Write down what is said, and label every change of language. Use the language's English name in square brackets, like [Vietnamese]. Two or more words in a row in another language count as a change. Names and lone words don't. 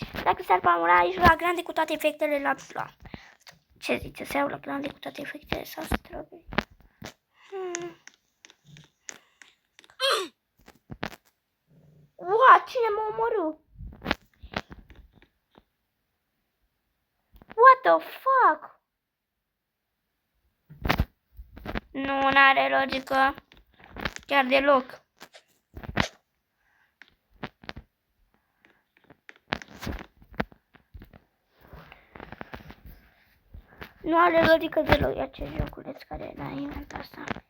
[Romanian] Dacă s-ar pamura aici la grande cu toate efectele la... Ce zice? Să iau la grande cu toate efectele sau să trebuie? [English] What? [Romanian] Cine m-a omorât? [English] What the fuck? [Romanian] Nu, n-are logică. Chiar deloc. Nu are logică deloc acest joculeț care l-a inventat asta.